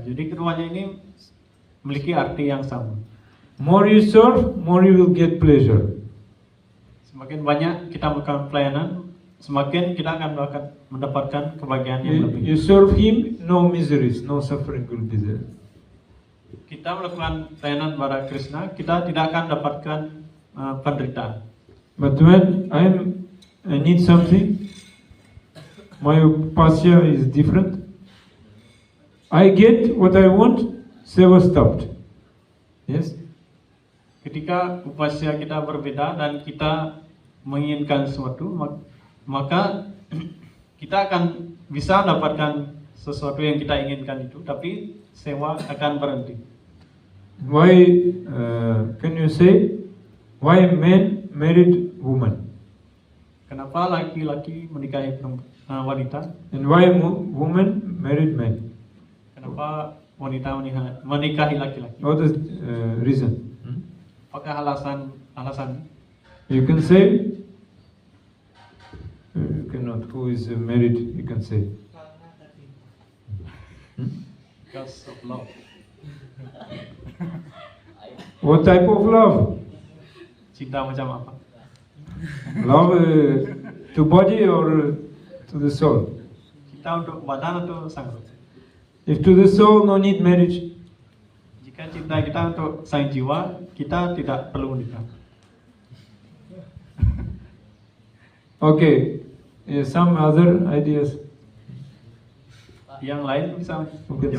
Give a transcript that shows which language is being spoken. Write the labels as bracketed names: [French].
[Indonesian] Jadi keduanya ini memiliki arti yang sama. [English] More you serve, more you will get pleasure. [Indonesian] Semakin banyak kita melakukan pelayanan, semakin kita akan mendapatkan kebahagiaan yang lebih. [English] You serve him, no miseries, no suffering will be there. [Indonesian] Kita melakukan pelayanan pada Krishna, kita tidak akan dapatkan penderitaan. [English] But when I need something, my upasya is different. I get what I want, seva stopped. Yes? [Indonesian] Ketika upasya kita berbeda dan kita menginginkan sesuatu, maka kita akan bisa mendapatkan sesuatu yang kita inginkan itu, tapi sewa akan berhenti. [English] Why can you say why men married woman [Indonesian] Kenapa laki-laki menikahi wanita? [English] and why woman married men? [Indonesian] Kenapa wanita menikahi laki-laki? [English] What is reason? [Indonesian] Apakah alasan? [English] You can say. You cannot. Who is married? You can say. Because of love. What type of love? [Indonesian] Cinta macam apa? [English] Love to body or to the soul? [Indonesian] Cinta untuk badan atau sanggup? [English] If to the soul, no need marriage. [Indonesian] Jika cinta kita untuk sang jiwa, kita tidak perlu menikah. [English] Okay, some other ideas [Indonesian] Yang lain bisa [English] you can say.